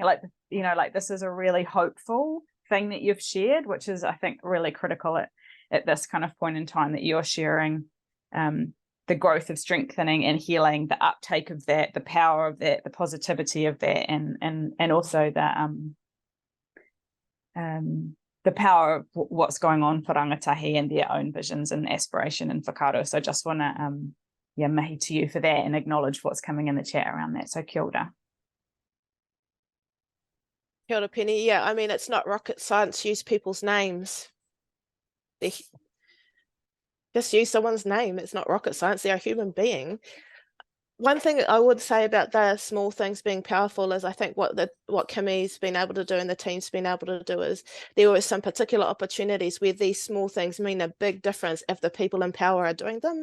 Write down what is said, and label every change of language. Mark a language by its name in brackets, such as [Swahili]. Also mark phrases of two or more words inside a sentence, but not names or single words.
[English] Like, you know, like this is a really hopeful thing that you've shared, which is, I think, really critical at this kind of point in time, that you're sharing the growth of strengthening and healing, the uptake of that, the power of that, the positivity of that, and also the power of what's going on for rangatahi and their own visions and aspiration and whakaaro. So I just want to mihi to you for that and acknowledge what's coming in the chat around that. [Māori] So kia ora. Kia ora, Penny. [English] Yeah, I mean, it's not rocket science. Use people's names. Just use someone's name. It's not rocket science. They're a human being. One thing I would say about the small things being powerful is I think what Kimi's been able to do and the team's been able to do is there were some particular opportunities where these small things mean a big difference if the people in power are doing them.